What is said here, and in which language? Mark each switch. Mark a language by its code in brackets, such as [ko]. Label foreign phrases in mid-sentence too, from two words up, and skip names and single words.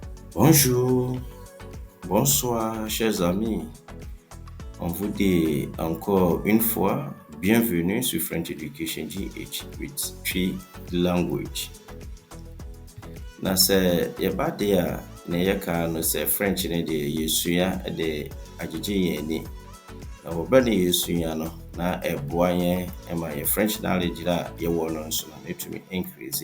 [fr] Bonjour, bonsoir chers amis. On vous dit encore une fois bienvenue sur French Education GH [en] with three language. [ak] Na sɛ yɛba de a na yɛka no sɛ French ne de yɛsua de agyegye yɛn ani. Na wɔbɛ ne yɛsua no na ɛboa yɛn ma yɛ [en] French knowledge [ak] a yɛwɔ no nso no ɛtumi increase.